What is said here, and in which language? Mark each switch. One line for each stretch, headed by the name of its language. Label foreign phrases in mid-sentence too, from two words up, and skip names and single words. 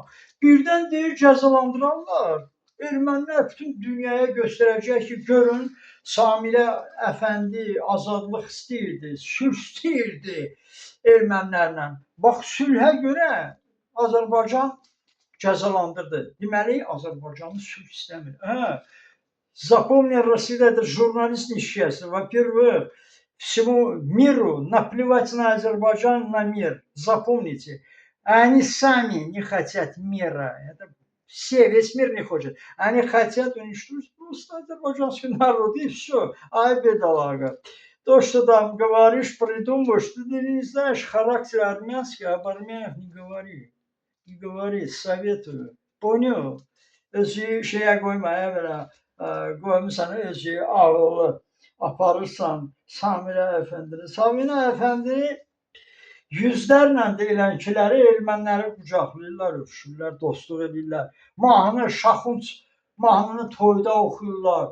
Azerbaijani: Birdən deyir cəzalandırarlar. Ermənilər bütün dünyaya göstərəcək ki, görün Samirə Əfəndi azadlıq istəyirdi, sülh istəyirdi ermənilərlə. Bax, sülhə görə Azərbaycan cəzalandırdı. Deməli, Azərbaycanlı sülh istəmir.
Russian: Запомни, Россия это журналист несчастный. Во-первых, всему миру наплевать на Азербайджан, на мир. Запомните. Они сами не хотят мира. Это все, весь мир не хочет. Они хотят уничтожить просто азербайджанский народ. И все. Ай, бедолага. То, что там говоришь, придумываешь, ты не знаешь характер армянский, об армянах не говори. Не говори, советую. Понял?
Azerbaijani: Özü şeyə qoymaya belə qoymusan, özü ağılı aparırsan Samirə Əfəndini. Samirə Əfəndini yüzlərlə deyilənkiləri erməniləri qucaqlayırlar, öpüşürlər, dostluq edirlər. Mahnı, Şaxunç mahnını toyda oxuyurlar.